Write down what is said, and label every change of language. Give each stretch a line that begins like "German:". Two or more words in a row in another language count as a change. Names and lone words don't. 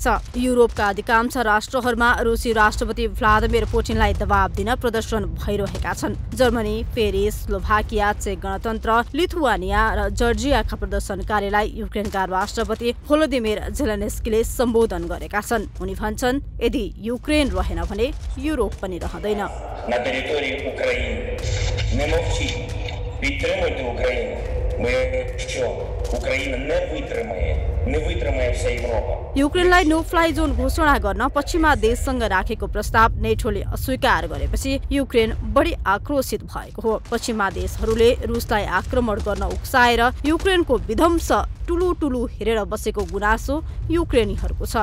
Nepali: युरोपका अधिकांश राष्ट्रहरूमा रुसी राष्ट्रपति भ्लादिमिर पुटिनलाई दबाब दिन प्रदर्शन भइरहेका छन्। जर्मनी, पेरिस, स्लोभाकिया, चेक गणतन्त्र, लिथुआनिया र जर्जियाका प्रदर्शनकारीलाई युक्रेनका राष्ट्रपति भोलोदिमिर जेलेन्स्कीले सम्बोधन गरेका छन्। उनी भन्छन्, यदि युक्रेन रहेन भने युरोप पनि रहँदैन।
Russian: На территории Украины.
Ukrainian: Не мовчіть, підтримуйте Україну. Бо якщо Україна не витримає вся Європа.
Nepali: युक्रेनलाई
English: no fly zone
Nepali: घोषणा गर्न पश्चिमा देशसँग राखेको प्रस्ताव नेटोले अस्वीकार गरेपछि युक्रेन बढी आक्रोशित भएको हो। पश्चिमा देशहरूले रुसलाई आक्रमण गर्न उक्साएर युक्रेनको विध्वंस टुलु हेरेर बसेको गुनासो युक्रेनीहरूको छ।